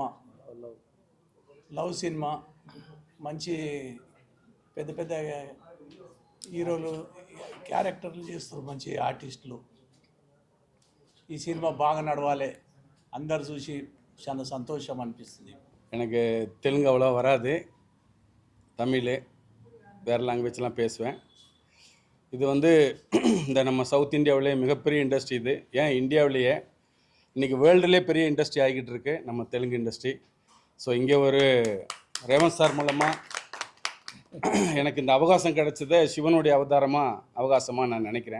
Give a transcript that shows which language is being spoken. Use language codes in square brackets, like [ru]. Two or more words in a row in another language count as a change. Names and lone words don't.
[te] లవ్ సినిమా. మంచి పెద్ద పెద్ద హీరోలు క్యారెక్టర్లు చేస్తారు, మంచి ఆర్టిస్టులు. ఈ సినిమా బాగా నడవాలి, అందరు చూసి చాలా సంతోషం అనిపిస్తుంది. [ta] எனக்கு தெலுங்கு அவ்வளோ வராது, தமிழ் வேறு லாங்குவேஜ்லாம் பேசுவேன். இது வந்து இந்த நம்ம சவுத் இந்தியாவிலே மிகப்பெரிய இண்டஸ்ட்ரி இது. ஏன் இந்தியாவிலேயே இன்றைக்கி வேர்ல்டுலேயே பெரிய இண்டஸ்ட்ரி ஆகிக்கிட்டு இருக்கு நம்ம தெலுங்கு இண்டஸ்ட்ரி. ஸோ இங்கே ஒரு ரேவந்த் சார் மூலமாக எனக்கு இந்த அவகாசம் கிடைச்சது சிவனுடைய அவகாசமாக நான் நினைக்கிறேன்.